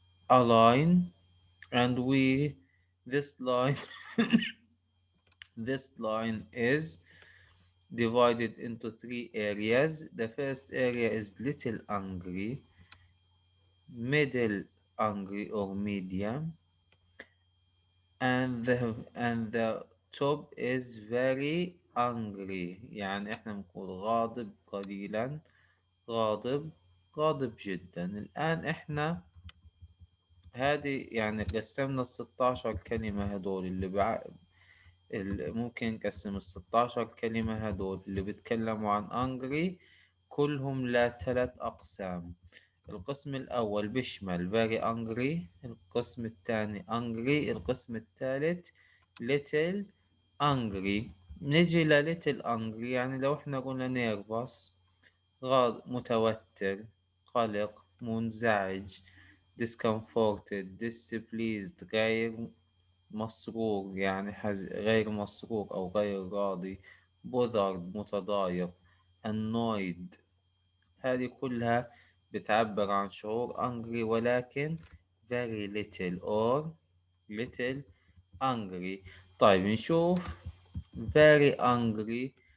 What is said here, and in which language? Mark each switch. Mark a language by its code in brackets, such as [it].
[en] a line, and we this line this line is divided into three areas. The first area is little angry, middle angry or medium, and the top is very angry. [ar] يعني احنا بنقول غاضب قليلا، غاضب، غاضب جدا. الآن احنا هذه يعني قسمنا ال16 كلمة هدول ممكن نقسم ال16 كلمة هدول اللي بيتكلموا عن angry كلهم لثلاث أقسام. القسم الأول بيشمل very angry، القسم الثاني angry، القسم الثالث little angry. نجي ل little angry، يعني لو احنا قلنا nervous متوتر، قلق، منزعج، discomforted، displeased غير مسرور، يعني غير مسرور أو غير راضي، bothered متضايق، annoyed. هذه كلها بتعبر عن شعور angry ولكن very little or little angry. طيب نشوف very angry.